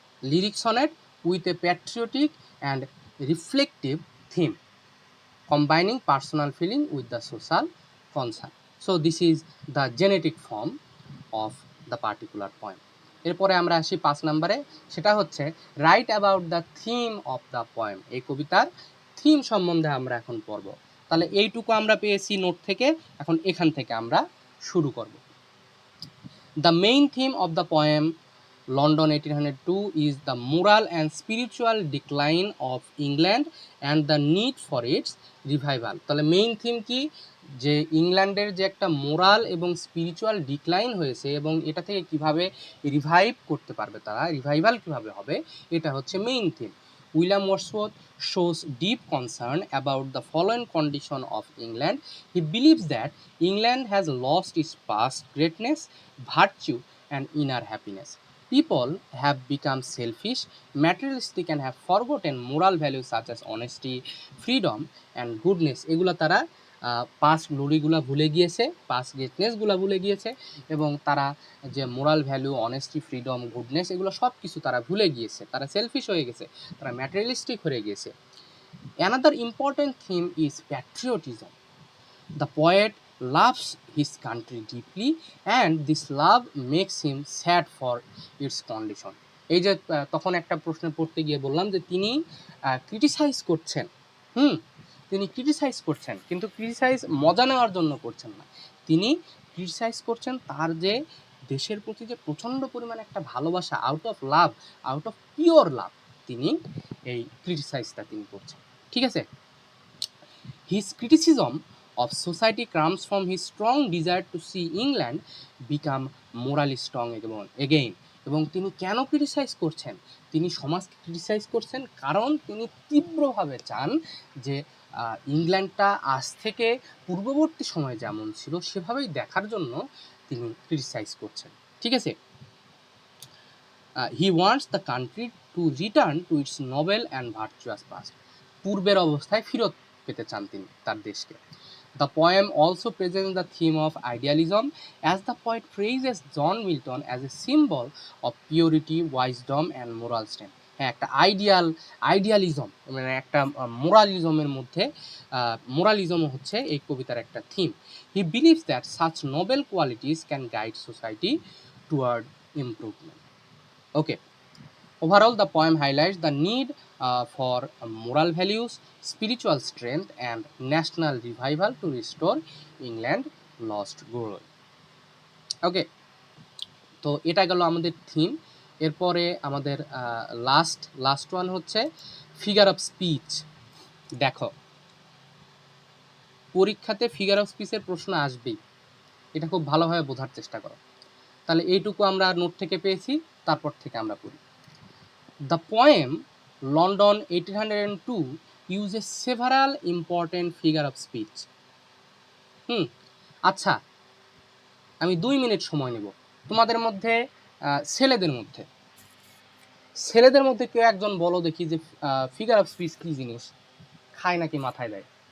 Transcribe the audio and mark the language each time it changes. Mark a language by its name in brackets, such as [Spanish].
[English] Lyric sonnet with a patriotic and reflective theme, combining personal feeling with the social concern. So this is the genetic form of the particular poem. [Bangla] এরপরে আমরা আসি 5 নম্বরে, সেটা হচ্ছে [English] Right about the theme of the poem. [Bangla] এই কবিতার theme সম্বন্ধে আমরা এখন পড়ব। তাহলে এইটুকু আমরা পেয়েছি নোট থেকে। এখন এখান থেকে আমরা শুরু করব। [English] The main theme of the poem London 1802 is the moral and spiritual decline of England and the need for its revival. [Bangla] তাহলে মেইন থিম কি, যে ইংল্যান্ডের যে একটা মোরাল এবং স্পিরিচুয়াল ডিক্লাইন হয়েছে এবং এটা থেকে কিভাবে রিভাইভ করতে পারবে, তারা রিভাইভাল কিভাবে হবে, এটা হচ্ছে main theme. [English] William Wordsworth shows deep concern about the fallen condition of England. He believes that England has lost its past greatness, virtue and inner happiness. People have become selfish, materialistic and have forgotten moral values such as honesty, freedom and goodness. [Bangla] এগুলো তারা past গ্লোরিগুলো ভুলে গিয়েছে, past গ্রেটনেসগুলো ভুলে গিয়েছে এবং তারা যে moral value, honesty, freedom, goodness এগুলো সব কিছু তারা ভুলে গিয়েছে, তারা সেলফিশ হয়ে গেছে, তারা ম্যাটেরিয়ালিস্টিক হয়ে গিয়েছে। [English] Another important theme is patriotism. The poet loves his country deeply and this love makes him sad for its condition. [Bangla] এই যে তখন একটা প্রশ্ন পড়তে গিয়ে বললাম যে তিনি ক্রিটিসাইজ করছেন, তিনি ক্রিটিসাইজ করছেন, কিন্তু ক্রিটিসাইজ মজা নেওয়ার জন্য করছেন না, তিনি ক্রিটিসাইজ করছেন তার যে দেশের প্রতি যে প্রচণ্ড পরিমাণে একটা ভালোবাসা, [English] out of love, out of pure love, [Bangla] তিনি এই ক্রিটিসাইজটা তিনি করছেন। ঠিক আছে। [English] His criticism of society comes from his strong desire to see England become morally strong again. [Bangla] এবং তিনি কেন ক্রিটিসাইজ করছেন, তিনি সমাজকে ক্রিটিসাইজ করছেন কারণ তিনি তীব্রভাবে চান যে ইংল্যান্ডটা আজ থেকে পূর্ববর্তী সময়ে যেমন ছিল সেভাবেই দেখার জন্য তিনি ক্রিটিসাইজ করছেন। ঠিক আছে। [English] He wants the country to return to its noble and virtuous past. [Bangla] পূর্বের অবস্থায় ফিরত পেতে চান তিনি তার দেশকে। [English] The poem also presents the theme of idealism as the poet praises John Milton as a symbol of purity, wisdom and moral strength. [Bangla] হ্যাঁ, একটা আইডিয়ালিজম মানে একটা মোরালিজমের মধ্যে মোরালিজম হচ্ছে এই কবিতার একটা theme. [English] He believes that such noble qualities can guide society toward improvement. Okay. Overall, the poem highlights the need for moral values, spiritual strength, and national revival to restore England lost glory. [Bangla] ওকে, তো এটা গেল আমাদের theme. এরপরে আমাদের last one হচ্ছে figure of speech. দেখো, পরীক্ষাতে figure of স্পিচের প্রশ্ন আসবেই, এটা খুব ভালোভাবে বোঝার চেষ্টা করো। তাহলে এইটুকু আমরা নোট থেকে পেয়েছি, তারপর থেকে আমরা পড়ি। [English] The poem London 1802 uses several important figure of speech. [Bangla] আচ্ছা, আমি 2 মিনিট সময় নেব। তোমাদের মধ্যে ছেলেদের মধ্যে কেউ একজন বলো দেখি যে ফিগার অফ স্পিচ কি জিনিস, খায় নাকি মাথায় দেয়?